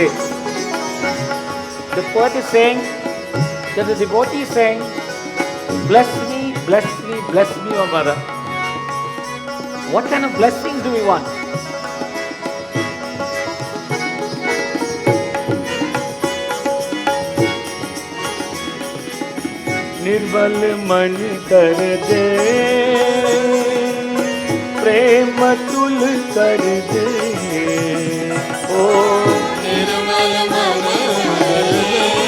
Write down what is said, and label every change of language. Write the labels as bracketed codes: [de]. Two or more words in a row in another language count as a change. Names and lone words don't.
[en] The poet is saying that the devotee is saying, bless me, bless me, bless me, O mother. What kind of blessings do we want? [hi] निर्बल मन कर दे, प्रेम तुल कर दे, ओ निर्मल मन कर दे,